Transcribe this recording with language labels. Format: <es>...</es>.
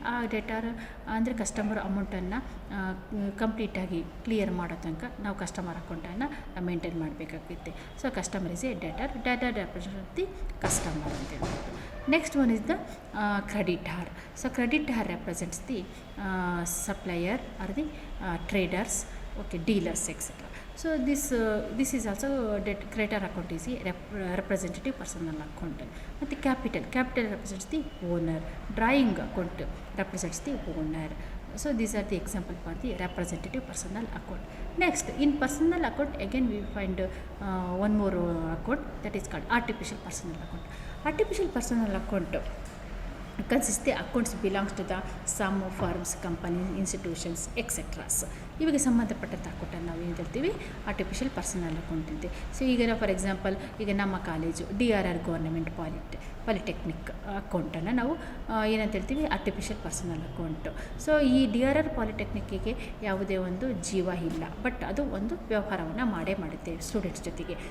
<kn>ಆ ಡೆಟಾರ್ ಅಂದರೆ ಕಸ್ಟಮರ್ ಅಮೌಂಟನ್ನು ಕಂಪ್ಲೀಟಾಗಿ ಕ್ಲಿಯರ್ ಮಾಡೋ ತನಕ ನಾವು ಕಸ್ಟಮರ್ ಅಕೌಂಟನ್ನು ಮೇಂಟೈನ್ ಮಾಡಬೇಕಾಗುತ್ತೆ.</kn> <en>so customer is a debtor represent the customer</en> <kn>ಅಂತ ಹೇಳ್ಬೋದು.</kn> <en>Next one is the creditor. So creditor represents the supplier or the traders, okay, dealers etcetera. So this is also creditor account is a representative personal account. ಮತ್ತು capital represents the owner. Drawing account represents the owner. So these are the example for the representative personal account. Next, in personal account again we find one more account that is called artificial personal account. Artificial personal account consists the accounts belongs to the some firms, companies, institutions, etc.</en> <kn>ಇವಾಗ ಸಂಬಂಧಪಟ್ಟಂಥ ಅಕೌಂಟನ್ನು ನಾವು ಏನು ಹೇಳ್ತೀವಿ artificial personal account ಅಂತೆ. So ಈಗ for example ಈಗ ನಮ್ಮ ಕಾಲೇಜು DRR ಗೌರ್ನಮೆಂಟ್ ಪಾಲಿಟೆಕ್ನಿಕ್ ಅಕೌಂಟನ್ನು ನಾವು ಏನಂತ ಹೇಳ್ತೀವಿ ಆರ್ಟಿಫಿಷಿಯಲ್ ಪರ್ಸನಲ್ ಅಕೌಂಟು. ಸೊ ಈ DRR ಪಾಲಿಟೆಕ್ನಿಕ್ಕಿಗೆ ಯಾವುದೇ ಒಂದು ಜೀವ ಇಲ್ಲ, ಬಟ್ ಅದು ಒಂದು ವ್ಯವಹಾರವನ್ನು ಮಾಡುತ್ತೆ ಸ್ಟೂಡೆಂಟ್ಸ್ ಜೊತೆಗೆ.</kn>